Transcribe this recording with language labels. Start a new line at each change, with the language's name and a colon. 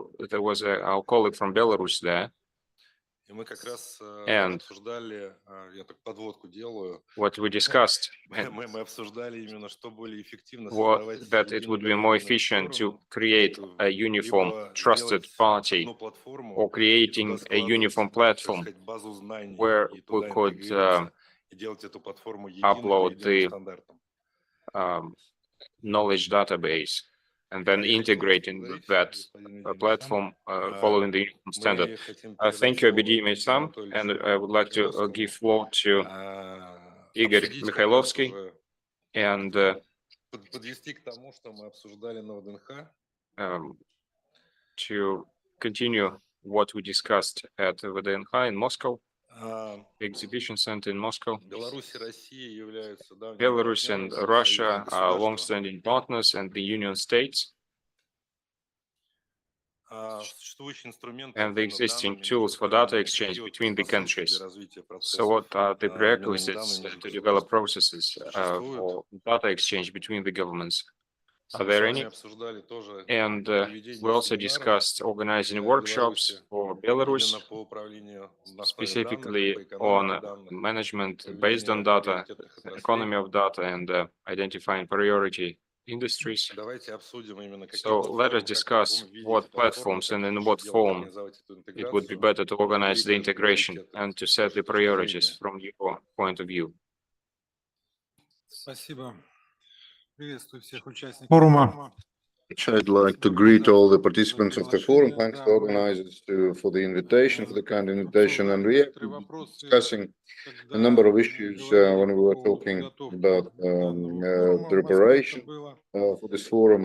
English: There was our colleague from Belarus there,
Russian: и мы как раз
English: and
Russian: обсуждали, я так подводку делаю,
English: what we discussed
Russian: мы обсуждали именно, что более эффективно
English: was
Russian: создавать
English: that it
Russian: единую
English: would be more
Russian: доверенную
English: efficient to
Russian: сторону,
English: create a uniform,
Russian: либо
English: trusted
Russian: сделать
English: party,
Russian: одну платформу
English: or
Russian: и туда
English: creating a
Russian: складывать,
English: uniform
Russian: так
English: platform
Russian: сказать, базу знаний
English: where
Russian: и
English: we
Russian: туда
English: could
Russian: интегрироваться и делать эту платформу единой по
English: upload
Russian: единым
English: the
Russian: стандартам.
English: knowledge database and then
Russian: Я хотел
English: integrating
Russian: поблагодарить
English: that
Russian: господина Димитрия
English: platform following the uniform standard.
Russian: Мы хотим передать
English: Thank you,
Russian: слово
English: Abidi
Russian: Игорю
English: Meysam, and I would like to
Russian: Анатольевичу
English: give floor to Игорь
Russian: обсудить как раз
English: Mikhailovsky
Russian: уже,
English: and
Russian: подвести к тому, что мы обсуждали на ВДНХ.
English: to continue what we discussed at VDNH in Moscow, А, the exhibition center in Moscow.
Russian: Беларусь и Россия являются давними
English: Belarus and
Russian: партнерами,
English: Russia
Russian: союзными
English: are
Russian: государствами.
English: long-standing partners and the Union states,
Russian: Существующие инструменты
English: and the
Russian: обмена
English: existing
Russian: данными
English: tools
Russian: между
English: for data
Russian: странами
English: exchange
Russian: создают
English: between the
Russian: предпосылки
English: countries.
Russian: для развития
English: So
Russian: процессов
English: what are the
Russian: обмена
English: prerequisites
Russian: данными между
English: to develop
Russian: государствами.
English: processes
Russian: Существуют.
English: for data exchange between the governments? Are
Russian: Мы с
English: there
Russian: вами
English: any?
Russian: обсуждали тоже
English: And
Russian: проведение
English: we also
Russian: семинаров
English: discussed organizing
Russian: для
English: workshops
Russian: Беларуси
English: for
Russian: именно
English: Belarus,
Russian: по управлению на основе данных,
English: specifically
Russian: по экономике
English: on
Russian: данных,
English: management based
Russian: проведению
English: on data,
Russian: приоритетных отраслей.
English: economy of data, and identifying priority industries.
Russian: Давайте обсудим именно какие
English: So let us
Russian: платформы, как, в
English: discuss
Russian: каком виде
English: what
Russian: эти платформы,
English: platforms
Russian: как
English: and
Russian: их
English: in
Russian: лучше
English: what
Russian: сделать,
English: form
Russian: организовать эту
English: it would be
Russian: интеграцию,
English: better to organize the
Russian: определить даже
English: integration
Russian: приоритеты
English: and to
Russian: с
English: set
Russian: вашей
English: the
Russian: точки
English: priorities
Russian: зрения.
English: from your point of view.
Russian: Спасибо. Приветствую всех участников Форума. форума.
English: I'd like to greet all the participants of the forum. Thanks to organizers for the invitation, for the kind invitation. And we have been discussing a number of issues when we were talking about preparation for this forum.